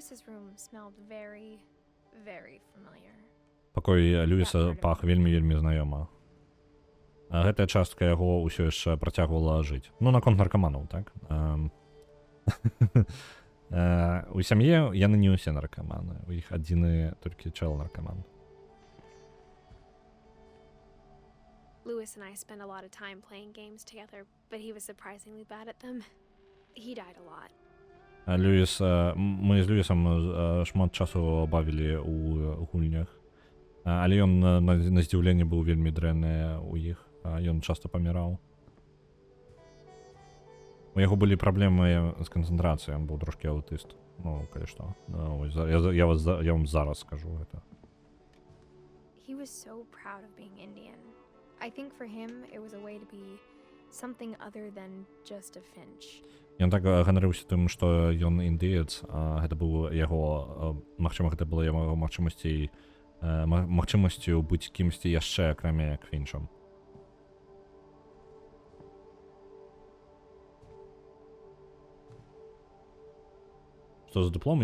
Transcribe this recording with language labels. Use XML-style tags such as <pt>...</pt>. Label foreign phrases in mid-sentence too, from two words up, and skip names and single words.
<be>Пакой Льюіса пах вельмі знаёма. Гэтая частка яго ўсё яшчэ працягвала жыць. Ну, наконт наркаманаў, так? У сям'і яны не ўсе наркаманы. У іх адзіны толькі чэл-наркаман.</be> <en>Lewis and I spent a lot of time playing games together, but he was surprisingly bad at them. He died a lot.</en> <be>Льюіс, мы з Льюісам шмат часу бавілі ў гульнях, але ён на здзіўленне быў вельмі дрэнны ў іх, ён часта паміраў. У яго былі праблемы з канцэнтрацыяй, ён быў трошкі аўтыст. Ну, калі што. Я вам зараз скажу гэта.</be> <en>He was so proud of being Indian. I think for him it was a way to be something other than just a Finch.</en> <be>Ён так ганарыўся тым, што ён індыец, гэта быў яго, магчыма, гэта была яго магчымасцю быць кімсьці яшчэ, акрамя як Фінчам. Што за дыплом?</be>